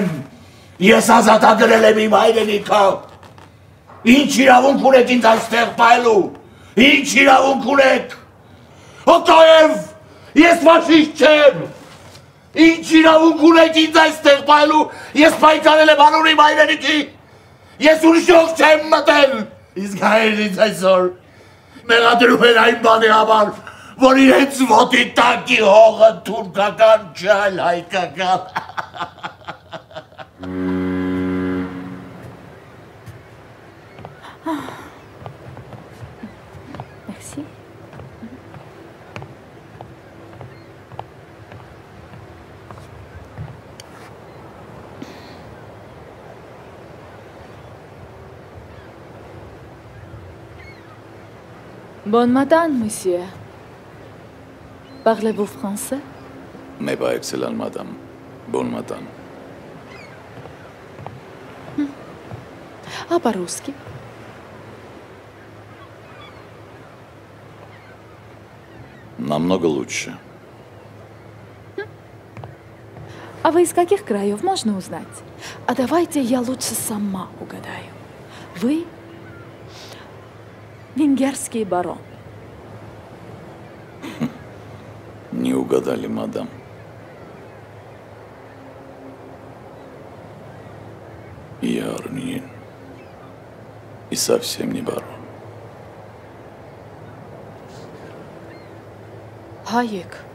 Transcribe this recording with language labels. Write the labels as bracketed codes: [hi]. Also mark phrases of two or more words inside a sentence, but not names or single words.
[hy] ես ազատագրել եմ իմ հայրենիքը։ Ինչ իրավունք ունեք ինձ այստեղ պայելու, ինչ իրավունք ունեք։ Օտոև, ես ֆաշիստ չեմ։ Ինչ իրավունք ունեք ինձ այստեղ պայելու, ես պայքարել եմ անուն իմ հայրենիքի, ես ուրիշով չեմ մտել, իսկ հայերն ինձ այսօր մեղադրում են այն բանի համար, որ իրենց ոտի տակի հողը թուրքական չէ, այլ հայկական։ [fr] Merci. Bon matin, monsieur. Parlez-vous français? Mais pas excellent, madame. Bon matin. [ru] А по-русски? Намного лучше. А вы из каких краев, можно узнать? А давайте я лучше сама угадаю. Вы венгерский барон. Не угадали, мадам. Я армянин. И совсем не барон. [hy] Հայեք։